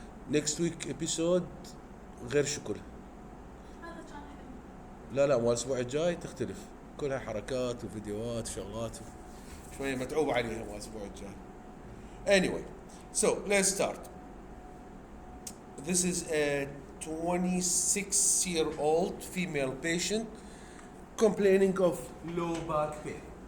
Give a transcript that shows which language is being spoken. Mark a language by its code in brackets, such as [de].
[en] Next week episode [ar] غير شكل. لا مال الاسبوع الجاي تختلف، كلها حركات وفيديوهات وشغلات شويه متعوب عليها مال الاسبوع الجاي. [en] Anyway, so let's start. This is a 26-year-old female patient complaining of low back pain.